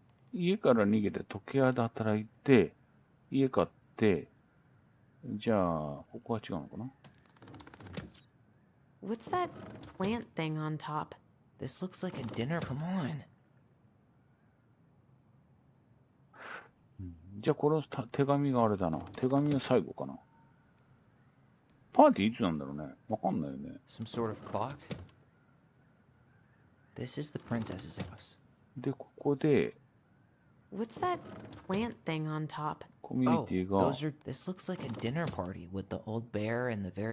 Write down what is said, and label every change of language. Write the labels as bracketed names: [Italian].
[Japanese] 家から逃げて時計屋で働いて、家買って、じゃあ、ここは違うのかな？ [English] What's that plant thing on top? This looks like a dinner... Come on. [Japanese] じゃあ、この手紙があれだな。手紙が最後かな。パーティーいつなんだろうね。わかんないよね。 [English] Some sort of clock? This is the princess's house. [Japanese] で、ここで、 [English] What's that plant thing on top? [Japanese] コミュニ [English] Oh, [Japanese] ティが、 [English] those are... This looks like a dinner party with the old bear and the bear...